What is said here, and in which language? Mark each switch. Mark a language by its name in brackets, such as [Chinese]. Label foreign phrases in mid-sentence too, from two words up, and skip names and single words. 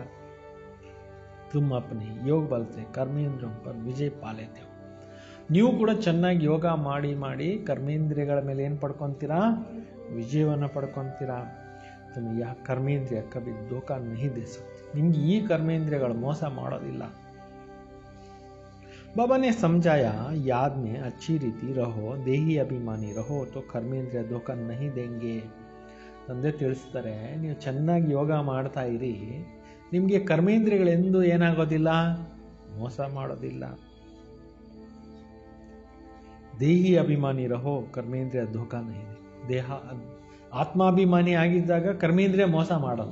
[Hindi] तुम अपनी योग बल से कर्मेंद्रियों पर विजय पा लेते हो. [Kannada] ನೀವು ಕೂಡ ಚೆನ್ನಾಗಿ ಯೋಗ ಮಾಡಿ ಕರ್ಮೇಂದ್ರಿಯಗಳ ಮೇಲೆ ಏನು ಪಡ್ಕೊತೀರಾ? ವಿಜಯವನ್ನು ಪಡ್ಕೊತೀರಾ. [Hindi] तुम या कर्मेंद्रिय कभी धोखा नहीं दे सकती. [Kannada] ನಿಮ್ಗೆ ಈ ಕರ್ಮೇಂದ್ರಿಯಗಳು ಮೋಸ ಮಾಡೋದಿಲ್ಲ. [Hindi] बाबा ने समझाया, याद में अच्छी रीति रहो, देही अभिमानी रहो तो कर्मेंद्रिय धोखा नहीं देंगे. [Kannada] ತಂದೆ ತಿಳಿಸ್ತಾರೆ, ನೀವು ಚೆನ್ನಾಗಿ ಯೋಗ ಮಾಡ್ತಾ ಇರಿ, ನಿಮಗೆ ಕರ್ಮೇಂದ್ರಿಯಗಳೆಂದು ಏನಾಗೋದಿಲ್ಲ? ಮೋಸ ಮಾಡೋದಿಲ್ಲ. [Hindi] देही अभिमानी रहो, कर्मेंद्रिय धोखा नहीं [Kannada] ದೇಹ ಆತ್ಮಾಭಿಮಾನಿ ಆಗಿದ್ದಾಗ ಕರ್ಮೇಂದ್ರಿಯ ಮೋಸ ಮಾಡಲ್ಲ.